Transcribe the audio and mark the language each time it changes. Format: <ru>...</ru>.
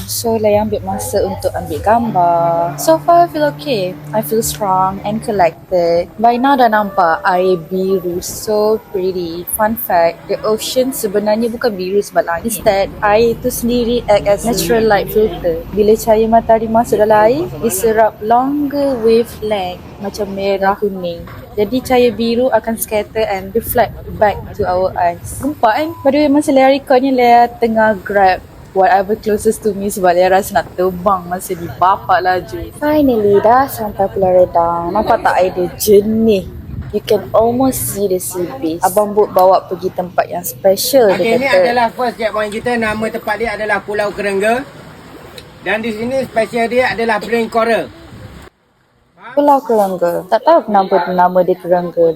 <ms>So Lea ambil masa untuk ambil gambar.</ms> <en>So far I feel okay. I feel strong and collected.</en> <ms>By now dah nampak air biru.</ms> <en>So pretty. Fun fact, the ocean</en> <ms>sebenarnya bukan biru sebab langit.</ms> <en>Instead,</en> <ms>air itu sendiri</ms> <en>act as natural light filter.</en> <ms>Bila cahaya matahari masuk dalam air, diserap longer wavelength macam merah kuning. Jadi cahaya biru akan</ms> <en>scatter and reflect back to our eyes.</en> <ms>Gempak kan? By the way, masa Lea record ni, Lea tengah</ms> <en>grab whatever closest to me</en> <ms>sebab Lea rasa nak terbang masa di bapak laju. Finally dah sampai Pulau Redang. Nampak tak air dia jernih?</ms> <en>You can almost see the sea breeze.</en> <ms>Abang Bot bawa pergi tempat yang special. Okay, ni adalah first checkpoint kita. Nama tempat dia adalah Pulau Kerengga. Dan di sini spesial dia adalah brain coral. Pulau Kerengga. Tak tahu kenapa nama dia Kerengga.</ms>